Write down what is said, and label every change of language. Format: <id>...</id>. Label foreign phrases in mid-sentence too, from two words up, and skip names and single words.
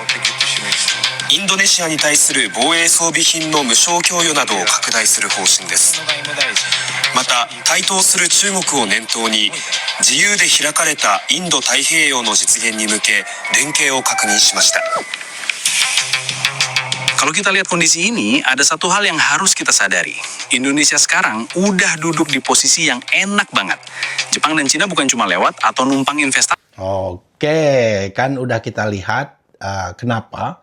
<ja>インドネシアに対する防衛装備品の無償供与などを拡大する方針です。また台頭する中国を念頭に自由で開かれたインド太平洋の実現に向け連携を確認しました。</ja> <id>Kalau kita lihat kondisi ini, ada satu hal yang harus kita sadari. Indonesia sekarang udah duduk di posisi yang enak banget. Jepang dan Cina bukan cuma lewat atau numpang investasi. Oke, kan udah kita lihat kenapa.</id>